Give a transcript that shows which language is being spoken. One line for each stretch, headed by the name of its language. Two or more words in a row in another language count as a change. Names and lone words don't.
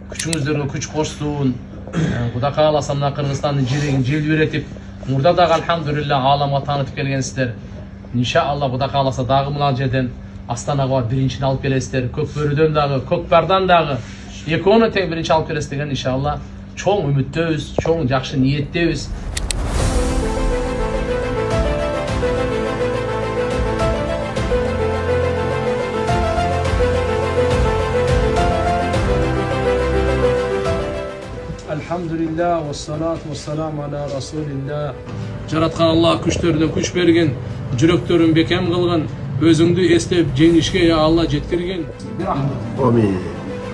Kyrgyz: Күчүңүздөргө күч кошсун. Кудай кааласа мына Кыргызстандын жерегин желбиретип, мурда дагы алхамдулилла ааламга таанытып келгенсиздер. Иншалла Кудай кааласа дагы мына жерден Астанага барып биринчини алып келесиздер. Көкбөрүдөн дагы, көкпардан дагы экөөнү тең биринчи алып келесиз деген иншалла чоң үмүттөбүз, чоң жакшы ниеттебиз.
Arabic: الحمد لله والصلاة والسلام على رسول الله.
Kyrgyz: Жараткан Аллах күчтөрүнө күч берген, жүрөктөрүн бекем кылган, өзүңдү эстеп жеңишке я Алла жеткирген. Amin.